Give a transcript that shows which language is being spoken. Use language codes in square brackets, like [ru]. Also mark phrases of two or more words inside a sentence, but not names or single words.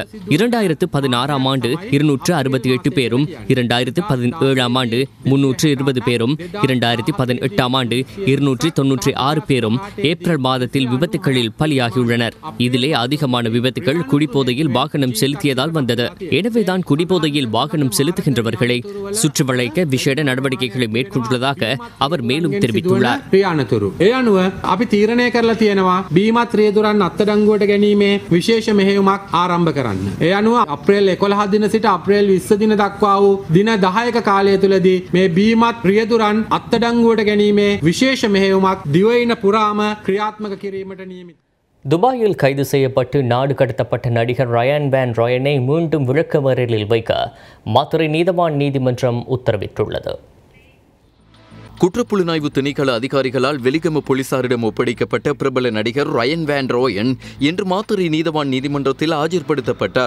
[ta] 2016 ஆண்டு 268 பேரும் 2017 ஆண்டு 320 பேரும் 2018 ஆண்டு 296 பேரும் ஏப்ரல் மாதத்தில் விபத்துகளில் பலியாகியுள்ளனர். இதிலே அதிகமான விபத்துகள் குடிபோதையில் வாகனம் செலுத்தியதால் வந்தது. எனவேதான் குடிபோதையில் வாகனம் செலுத்துகின்றவர்களை சுற்றி வளைக்க விசேட நடவடிக்கைகளை மேற்கொண்டுள்ளதாக அவர் மேலும் தெரிவித்துள்ளார். [si] අපි තීරණය කරලා තියෙනවා බීමත් රියදුරන් අත්අඩංගුවට ගැනීමේ විශේෂ මෙහෙයුමක් ආරම්භ කරන්න. ඒ අනුව අප්‍රේල් 11 දින සිට අප්‍රේල් 20 දින දක්වා වූ දින 10ක කාලය තුලදී මේ බීමත් රියදුරන් අත්අඩංගුවට ගැනීමේ විශේෂ මෙහෙයුමක් දිවයින පුරාම ක්‍රියාත්මක කිරීමට නියමිත. [ta] துபாயில் கைது செய்யப்பட்டு நாடு கடத்தப்பட்ட நடிகர் ரயான் வேன் ராயனை மீண்டும் விளக்கமறியலில் வைக்க மதுரை நீதவான் நீதிமன்றம் உத்தரவிட்டுள்ளது. குற்றப்புலனாய்வு திணைக்கள அதிகாரிகளால் வெலிகம போலீசாரிடம் ஒப்படைக்கப்பட்ட பிரபல நடிகர் ரயன் வேன் ராயன் இன்று மாத்தறை நீதவான் நீதிமன்றத்தில் ஆஜர்படுத்தப்பட்டார்.